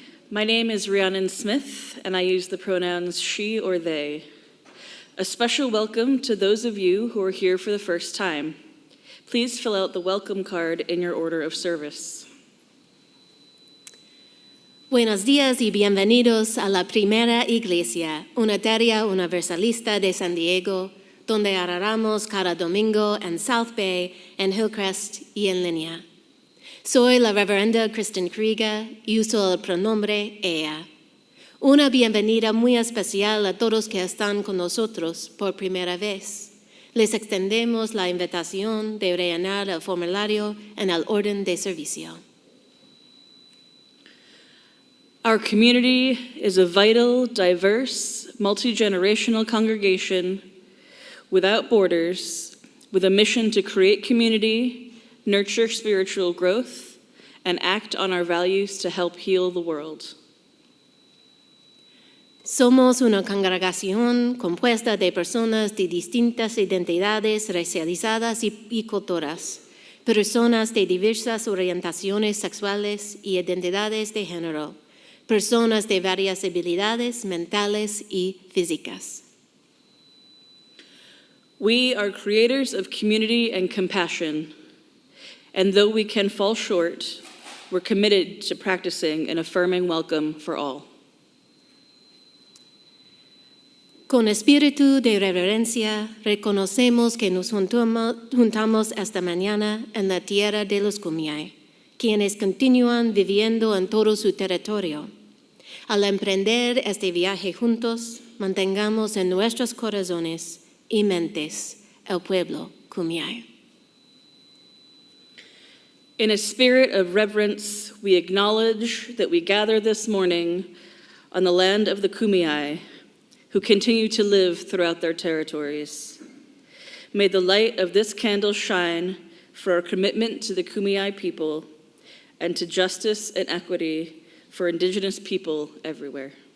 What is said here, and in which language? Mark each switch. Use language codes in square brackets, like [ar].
[en] My name is Rhiannon Smith, and I use the pronouns she or they. A special welcome to those of you who are here for the first time. Please fill out the welcome card in your order of service. [es] Buenos días y bienvenidos a la primera iglesia unitaria universalista de San Diego, donde adoramos cada domingo en South Bay, en Hillcrest y en línea. Soy la reverenda Kristen Kuriga y uso el pronombre ella. Una bienvenida muy especial a todos que están con nosotros por primera vez. Les extendemos la invitación de rellenar el formulario en el orden de servicio. [en] Our community is a vital, diverse, multi-generational congregation without borders, with a mission to create community, nurture spiritual growth, and act on our values to help heal the world. [es] Somos una congregación compuesta de personas de distintas identidades racializadas y culturas, personas de diversas orientaciones sexuales y identidades de género, personas de varias habilidades mentales y físicas. [en] We are creators of community and compassion, and though we can fall short, we're committed to practicing an affirming welcome for all. [es] Con espíritu de reverencia, reconocemos que nos juntamos esta mañana en la tierra de los Kumeyaay, quienes continúan viviendo en todo su territorio. Al emprender este viaje juntos, mantengamos en nuestros corazones y mentes el pueblo Kumeyaay. [en] In a spirit of reverence, we acknowledge that we gather this morning on the land of the Kumeyaay, who continue to live throughout their territories. May the light of this candle shine for our commitment to the Kumeyaay people and to justice and equity for Indigenous people everywhere.